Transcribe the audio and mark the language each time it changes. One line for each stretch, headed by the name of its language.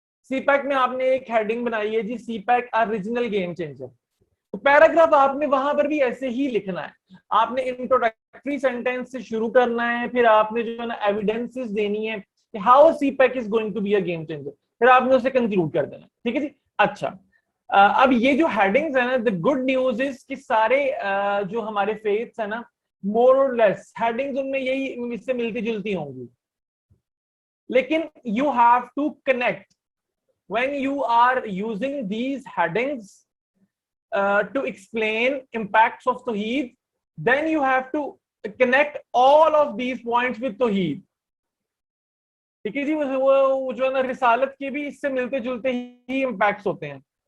Urdu: سی pack میں آپ نے ایک ہیڈنگ بنائی ہے جی, سی پیک اوریجنل گیم چینجر. تو پیراگراف آپ نے وہاں پر بھی ایسے ہی لکھنا ہے. آپ نے انٹروڈکٹری سینٹینس سے شروع کرنا ہے, پھر آپ نے جو ہے نا ایویڈنسز دینی ہے کہ
English: how CPEC is going to be a game changer,
Urdu: پھر آپ نے اسے کنکلوڈ کر دینا. ٹھیک ہے جی. اچھا, اب یہ جو ہیڈنگز ہیں نا,
English: the good news is
Urdu: کہ سارے جو ہمارے فیتھس ہیں نا,
English: more or less
Urdu: ہیڈنگز ان میں یہی اس سے ملتی جلتی ہوں گی, لیکن
English: you have to connect when you are using these headings to explain impacts of Tawheed, then you have to connect all of these points with Tawheed.
Urdu: ٹھیک ہے جی. وہ جو ہے نا رسالت کے بھی اس سے ملتے جلتے ہی امپیکٹس ہوتے ہیں.